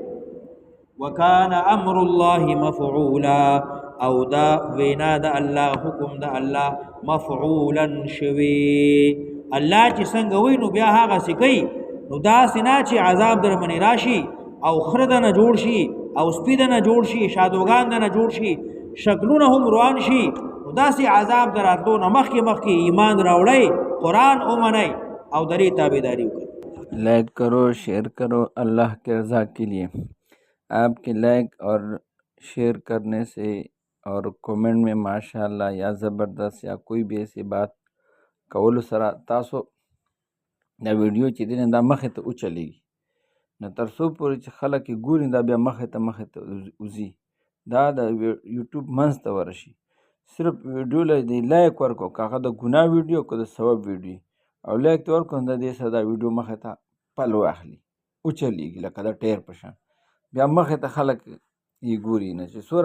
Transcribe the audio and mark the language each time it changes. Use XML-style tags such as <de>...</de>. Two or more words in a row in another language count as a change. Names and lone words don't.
<ar>وکانا امر الله مفعولا</ar> <ps>او دا وینا د الله حکم د الله مفعولا شوی الله چې څنګه وای نو بیا هغه څه کوي نو دا سنا چې عذاب در منی راشي او خردنه جوړ شي او سپیدنه جوړ شي شادوغان نه جوړ شي شکلونه هم روان شي نو دا سي عذاب دراتلو نه مخکې ایمان راوړی قرآن اومنئ او دری تابعداری وکړئ</ps> <ur>لائک کرو شیئر کرو اللہ کے رضا کے لیے آپ کے لائک اور شیئر کرنے سے اور کومنٹ میں ماشاءاللہ یا زبردست یا کوئی بھی ایسی بات</ur> <ps>کولو سره تاسو دا ویډیو چې دی دا مخې ته وچلیږي نو تر څو پورې چې خلک یې ګوري دا بیا مخې ته وځي دا د یوټیوب منځ ته ورشي صرف ویډیو له دی لایک ورکو که هغه د ګناه ویډیو که د ثواب ویډیو او لایک ته ورکو د دې سره دا ویډیو مخې ته پل واخلي وچلیږي لکه د ټیر په شان بیا مخې ته خلک یې ګوري نه چې څومره</ps>